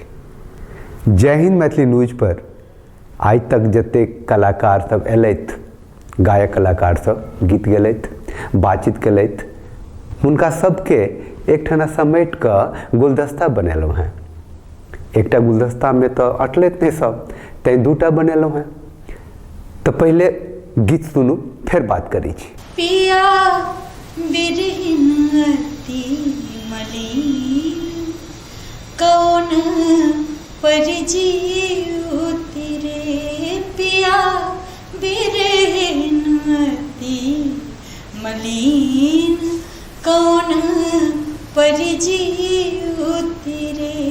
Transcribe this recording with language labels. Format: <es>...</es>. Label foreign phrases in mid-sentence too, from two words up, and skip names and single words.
<mai>जय हिंद मैथिली न्यूज पर आइ तक जते कलाकार सब एलथि, गायक कलाकार सब गीत गेलथि, बातचीत केलथि, हुनका सबके एकठाना समेट कऽ गुलदस्ता बनेलहुँ हैं। एकटा गुलदस्ता में तो अटलैत नहीं सब, तैं दूटा बनेलहुँ हैं। तो पहले गीत सुनू, फिर बात करै छी। पिया बिरहिन अति मलिन, कौन परजीव तेरे। पिया बिरहिन अति मलिन, कौन परजीव तेरे।</mai>